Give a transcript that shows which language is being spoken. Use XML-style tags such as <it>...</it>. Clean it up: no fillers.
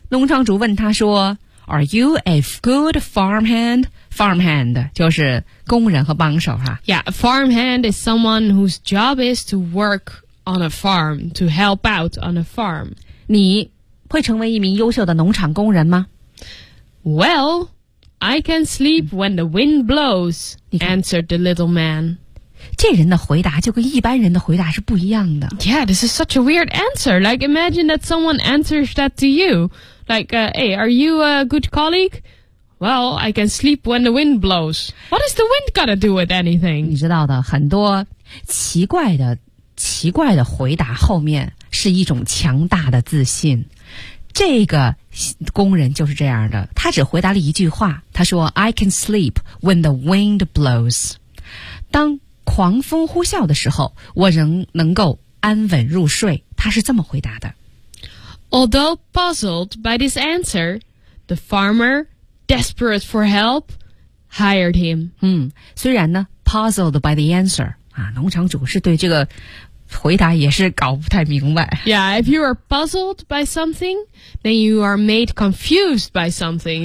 <zh>农场主问他说</zh> <en>Are you a good farmhand?</en> <zh>Farmhand 就是工人和帮手哈。</zh> <en>Yeah, a farmhand is someone whose job is to work on a farm, to help out on a farm.</en> <zh>你会成为一名优秀的农场工人吗</zh> <en>Well, I can sleep when the wind blows, answered the little man.</en> <zh>这人的回答就跟一般人的回答是不一样的。</zh> <en>Yeah, this is such a weird answer. Like, imagine that someone answers that to you. Like, hey, are you a good colleague? Well, I can sleep when the wind blows. What is the wind gonna do with anything?</en> <zh>你知道的，很多奇怪的回答后面是一种强大的自信。这个工人就是这样的，他只回答了一句话，他说</zh> <en>I can sleep when the wind blows.</en> <zh>当狂风呼啸的时候，我仍能够安稳入睡。他是这么回答的。</zh> <en>Although puzzled by this answer, the farmer, desperate for help, hired him.</en> <zh>虽然呢</zh> <en>puzzled by the answer,</en> <zh>啊，农场主是对这个回答也是搞不太明白。</zh> <en>Yeah, if you are puzzled by something, then you are made confused by something.</en>